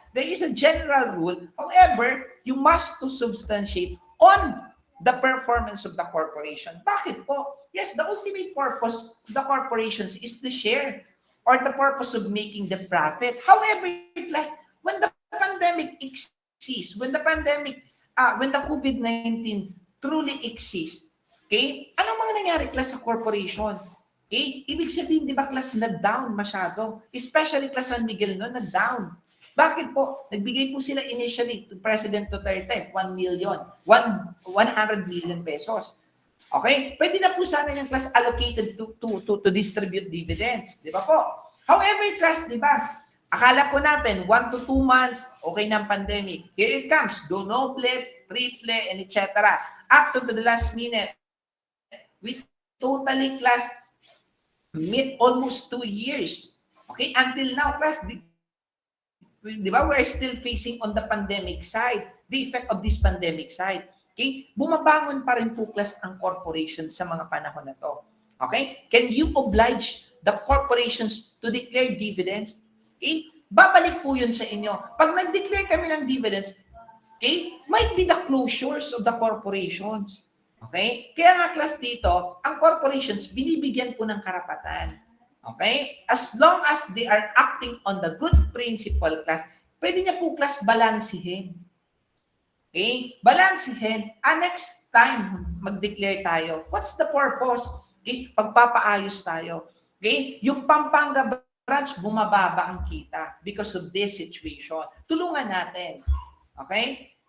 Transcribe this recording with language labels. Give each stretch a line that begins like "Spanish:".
English: There is a general rule. However, you must to substantiate on the performance of the corporation.
Filipino: Bakit po?
English: Yes, the ultimate purpose of the corporations is to share or the purpose of making the profit. However, plus, when the pandemic exists, when the COVID-19 truly exists, okay?
Filipino: Anong mga nangyari, class, sa corporation? Okay? Ibig sabihin, di ba, class, na-down masyado? Especially, class, San Miguel noon, na-down. Bakit po? Nagbigay po sila initially
English: to President Duterte, 100 million pesos.
Filipino: Okay? Pwede na po sana yung class allocated to distribute dividends. Di ba po? However, class, di ba, akala po natin, 1 to 2 months, okay ng pandemic.
English: Here it comes, donoble, triple, and etc. Up to the last minute, we totally, class, meet almost 2 years. Okay? Until now, class,
Filipino: di ba,
English: we're still facing on the pandemic side, the effect of this pandemic side. Okay?
Filipino: Bumabangon pa rin po, class, ang corporations sa mga panahon na to.
English: Okay? Can you oblige the corporations to declare dividends? Okay?
Filipino: Babalik po yun sa inyo. Pag nag-declare kami ng dividends, okay,
English: might be the closures of the corporations.
Filipino: Okay? Kaya nga, class, dito, ang corporations, binibigyan po ng karapatan.
English: Okay? As long as they are acting on the good principle, class,
Filipino: pwede niya po, class, balansihin.
English: Okay?
Filipino: Balansehin.
English: Next time,
Filipino: mag-declare tayo.
English: What's the purpose? Okay?
Filipino: Pagpapaayos tayo. Okay? Yung Pampanga branch, bumababa ang kita
English: because of this situation.
Filipino: Tulungan natin. Okay?